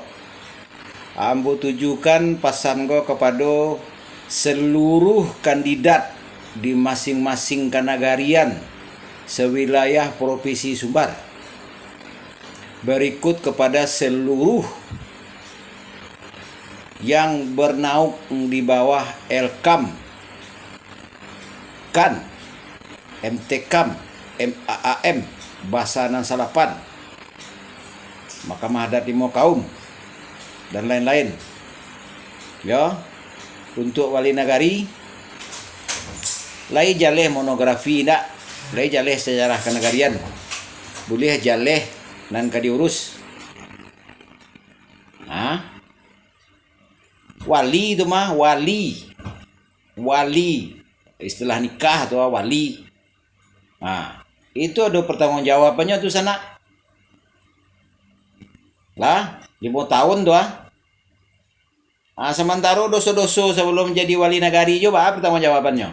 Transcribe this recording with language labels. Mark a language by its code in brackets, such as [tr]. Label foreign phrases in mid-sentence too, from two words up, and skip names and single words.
[min] Ambo tujukan pesan go kepada seluruh kandidat di masing-masing kanagarian sewilayah Provinsi Sumbar. [id] Berikut kepada seluruh yang bernaung di bawah Elkam, KAN, MTKAM, MAAM, Basanan Salapan, Mahkamah Adat Limo Kaum, dan lain-lain. [min] Ya, untuk wali nagari, lai jaleh monografi ndak, lai jaleh sejarah kenegarian, boleh jaleh nan kadiurus. [id] Wali itu mah wali, istilah nikah atau wali. Itu ada pertanggungjawabannya tuh sana. Lah, 5 tahun tuh sementara dosa-dosa sebelum menjadi wali nagari juga pertanggungjawabannya.